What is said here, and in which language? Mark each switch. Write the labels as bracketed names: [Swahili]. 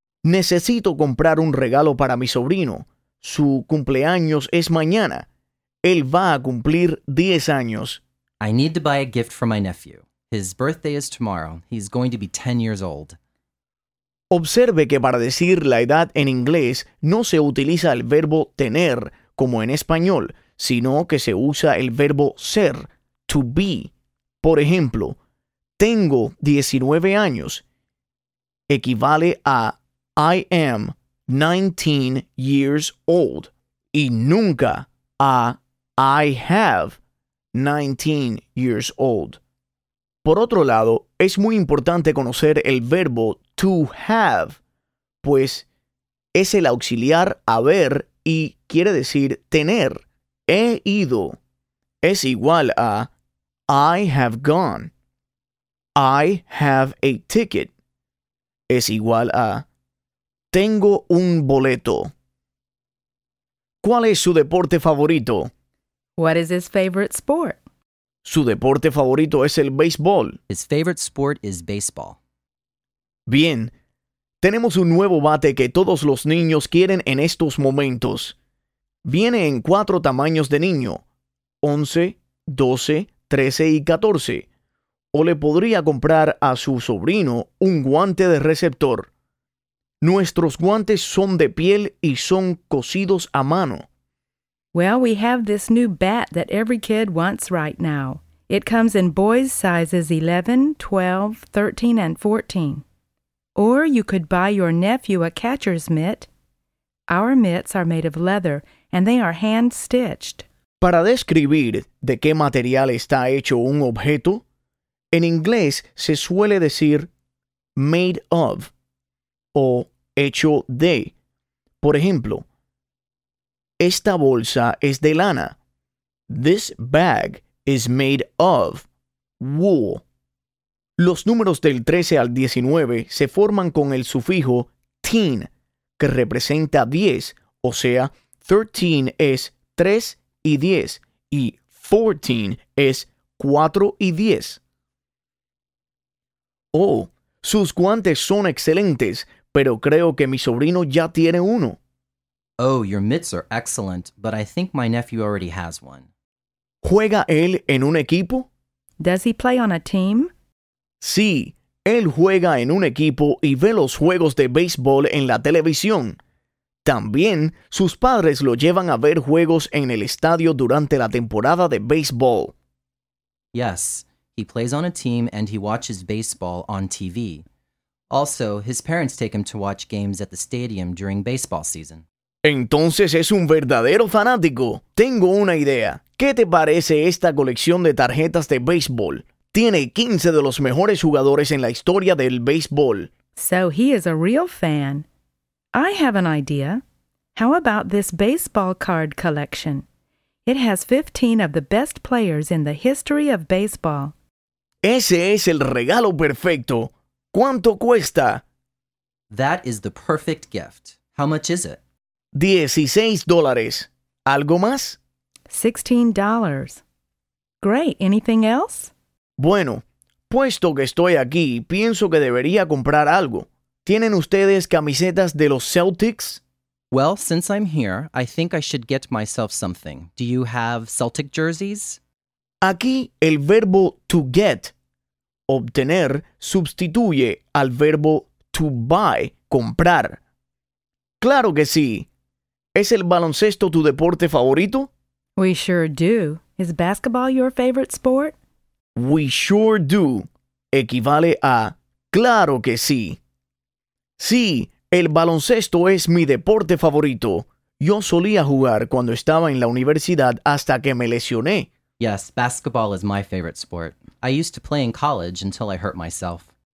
[Spanish] Necesito comprar un regalo para mi sobrino. Su cumpleaños es mañana. Él va a cumplir 10 años. [English] I need to buy a gift for my nephew. His birthday is tomorrow. He's going to be 10 years old. [Spanish] Observe que para decir la edad en inglés no se utiliza el verbo tener, como en español, sino que se usa el verbo ser, to be. Por ejemplo, tengo 19 años, equivale a [English] I am 19 years old, [Spanish] y nunca a [English] I have 19 years old. [Spanish] Por otro lado, es muy importante conocer el verbo to have, pues es el auxiliar haber y quiere decir tener. He ido es igual a [English] I have gone. I have a ticket [Spanish] es igual a tengo un boleto. ¿Cuál es su deporte favorito? [English] What is his favorite sport? [Spanish] Su deporte favorito es el béisbol. [English] His favorite sport is baseball. [Spanish] Bien, tenemos un nuevo bate que todos los niños quieren en estos momentos. Viene en cuatro tamaños de niño, 11, 12, 13 y 14. O le podría comprar a su sobrino un guante de receptor. Nuestros guantes son de piel y son cosidos a mano. [English] Well, we have this new bat that every kid wants right now. It comes in boys' sizes 11, 12, 13, and 14. Or you could buy your nephew a catcher's mitt. Our mitts are made of leather, and they are hand-stitched. [Spanish] Para describir de qué material está hecho un objeto, en inglés se suele decir made of o hecho de. Por ejemplo, esta bolsa es de lana. [English] This bag is made of wool. [Spanish] Los números del 13 al 19 se forman con el sufijo teen, que representa 10, o sea, 13 es 3 y 10, y 14 es 4 y 10. Oh, sus guantes son excelentes, pero creo que mi sobrino ya tiene uno. [English] Oh, your mitts are excellent, but I think my nephew already has one. [Spanish] ¿Juega él en un equipo? [English] Does he play on a team? [Spanish] Sí, él juega en un equipo y ve los juegos de béisbol en la televisión. También, sus padres lo llevan a ver juegos en el estadio durante la temporada de béisbol. [English] Yes, he plays on a team and he watches baseball on TV. Also, his parents take him to watch games at the stadium during baseball season. [Spanish] Entonces es un verdadero fanático. Tengo una idea. ¿Qué te parece esta colección de tarjetas de béisbol? Tiene 15 de los mejores jugadores en la historia del béisbol. [English] So he is a real fan. I have an idea. How about this baseball card collection? It has 15 of the best players in the history of baseball. [Spanish] Ese es el regalo perfecto. ¿Cuánto cuesta? [English] That is the perfect gift. How much is it? [Spanish] $16. ¿Algo más? [English] $16. Great. Anything else? [Spanish] Bueno, puesto que estoy aquí, pienso que debería comprar algo. ¿Tienen ustedes camisetas de los Celtics? [English] Well, since I'm here, I think I should get myself something. Do you have Celtic jerseys? [Spanish] Aquí el verbo to get, obtener, sustituye al verbo to buy, comprar. ¡Claro que sí! ¿Es el baloncesto tu deporte favorito? [English] We sure do. Is basketball your favorite sport? We sure do [Spanish] equivale a claro que sí. Sí, el baloncesto es mi deporte favorito. Yo solía jugar cuando estaba en la universidad hasta que me lesioné. [English] Yes, basketball is my favorite sport. I used to play in college until I hurt myself.